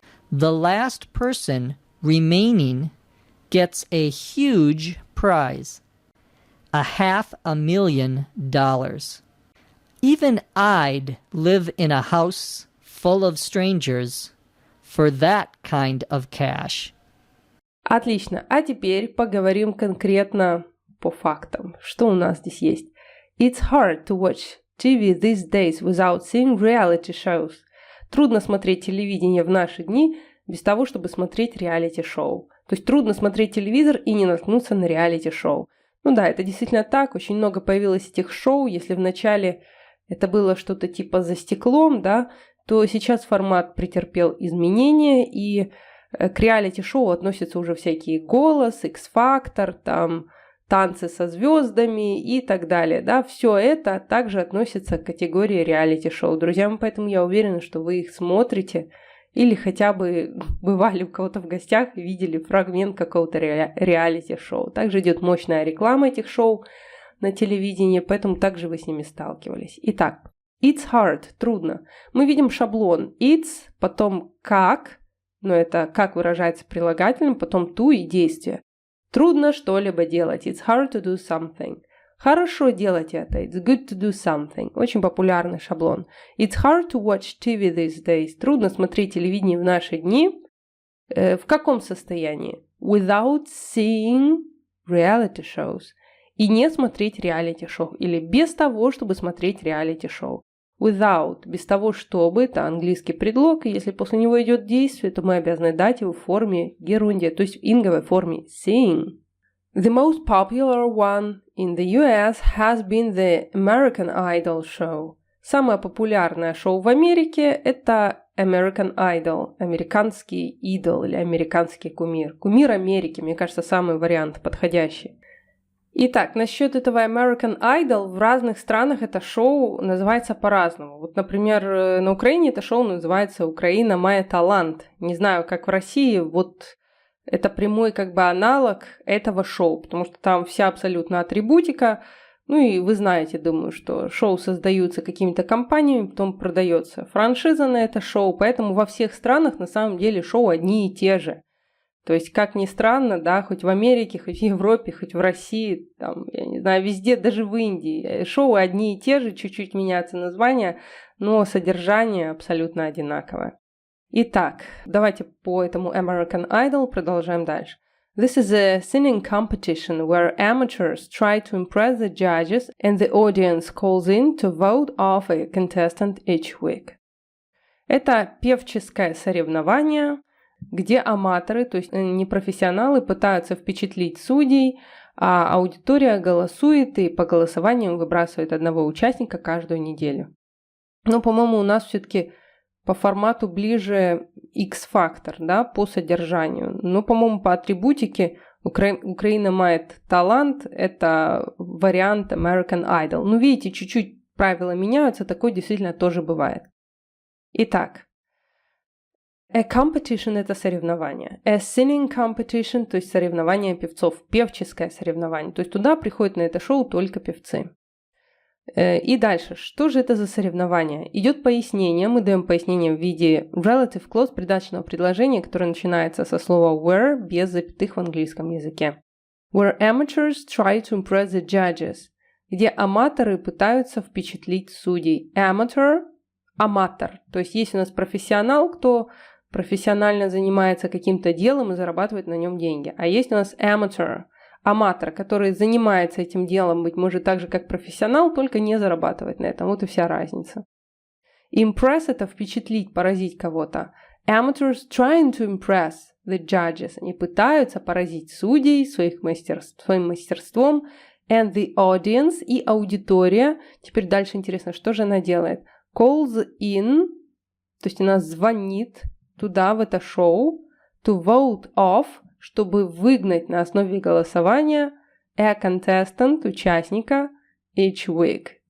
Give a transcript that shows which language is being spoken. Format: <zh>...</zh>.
<en>The last person remaining gets a huge prize, $500,000. Even I'd live in a house full of strangers for that kind of cash.</en> <ru>Отлично. А теперь поговорим конкретно по фактам. Что у нас здесь есть?</ru> <en>It's hard to watch TV these days without seeing reality shows.</en> <ru>Трудно смотреть телевидение в наши дни без того, чтобы смотреть реалити-шоу. То есть трудно смотреть телевизор и не наткнуться на реалити-шоу. Ну да, это действительно так. Очень много появилось этих шоу. Если вначале это было что-то типа «За стеклом», да, то сейчас формат претерпел изменения, и к реалити-шоу относятся уже всякие «Голос», «X-Factor», там «Танцы со звездами» и так далее. Да, все это также относится к категории реалити-шоу. Друзья, поэтому я уверена, что вы их смотрите или хотя бы бывали у кого-то в гостях и видели фрагмент какого-то реалити-шоу. Также идет мощная реклама этих шоу на телевидении, поэтому также вы с ними сталкивались. Итак,</ru> <en>it's hard,</en> <ru>трудно. Мы видим шаблон it's, потом как, но это как выражается прилагательным, потом to и действие. Трудно что-либо делать.</ru> <en>It's hard to do something.</en> <ru>Хорошо делать это.</ru> <en>It's good to do something.</en> <ru>Очень популярный шаблон.</ru> <en>It's hard to watch TV these days.</en> <ru>Трудно смотреть телевидение в наши дни. В каком состоянии?</ru> <en>Without seeing reality shows.</en> <ru>И не смотреть реалити-шоу. Или без того, чтобы смотреть реалити-шоу. Without. Без того, чтобы. Это английский предлог. И если после него идет действие, то мы обязаны дать его в форме герундия. То есть в инговой форме seeing.</ru> <en>The most popular one in the US has been the American Idol show.</en> <ru>Самое популярное шоу в Америке – это American Idol, американский идол или американский кумир. Кумир Америки, мне кажется, самый вариант подходящий. Итак, насчет этого American Idol, в разных странах это шоу называется по-разному. Вот, например, на Украине это шоу называется «Украина має талант». Не знаю, как в России, вот это прямой как бы аналог этого шоу, потому что там вся абсолютно атрибутика. Ну и вы знаете, думаю, что шоу создаются какими-то компаниями, потом продается франшиза на это шоу, поэтому во всех странах на самом деле шоу одни и те же. То есть, как ни странно, да, хоть в Америке, хоть в Европе, хоть в России, там, я не знаю, везде, даже в Индии, шоу одни и те же, чуть-чуть меняются названия, но содержание абсолютно одинаковое. Итак, давайте по этому American Idol продолжаем дальше.</ru> <en>This is a singing competition where amateurs try to impress the judges and the audience calls in to vote off a contestant each week.</en> <ru>Это певческое соревнование, где аматоры, то есть непрофессионалы, пытаются впечатлить судей, а аудитория голосует и по голосованиям выбрасывает одного участника каждую неделю. Но, по-моему, у нас все-таки по формату ближе X-фактор, да, по содержанию. Но, по-моему, по атрибутике Украина мает талант, это вариант American Idol. Ну, видите, чуть-чуть правила меняются, такое действительно тоже бывает. Итак,</ru> <en>a competition</en> <ru>– это соревнование.</ru> <en>A singing competition,</en> <ru>то есть соревнование певцов, певческое соревнование. То есть туда приходят на это шоу только певцы. И дальше, что же это за соревнование? Идет пояснение, мы даем пояснение в виде relative clause, придаточного предложения, которое начинается со слова where, без запятых в английском языке.</ru> <en>Where amateurs try to impress the judges,</en> <ru>где аматоры пытаются впечатлить судей. Amateur – аматор, то есть есть у нас профессионал, кто профессионально занимается каким-то делом и зарабатывает на нем деньги. А есть у нас amateur, аматор, который занимается этим делом, быть может, так же, как профессионал, только не зарабатывает на этом. Вот и вся разница. Impress – это впечатлить, поразить кого-то.</ru> <en>Amateurs trying to impress the judges.</en> <ru>Они пытаются поразить судей своим мастерством.</ru> <en>And the audience</en> <ru>и аудитория. Теперь дальше интересно, что же она делает.</ru> <en>Calls in,</en> <ru>то есть она звонит туда, в это шоу,</ru> <en>to vote off,</en> <ru>чтобы выгнать на основе голосования</ru> <en>a contestant,</en> <ru>участника,</ru> <en>each week.</en>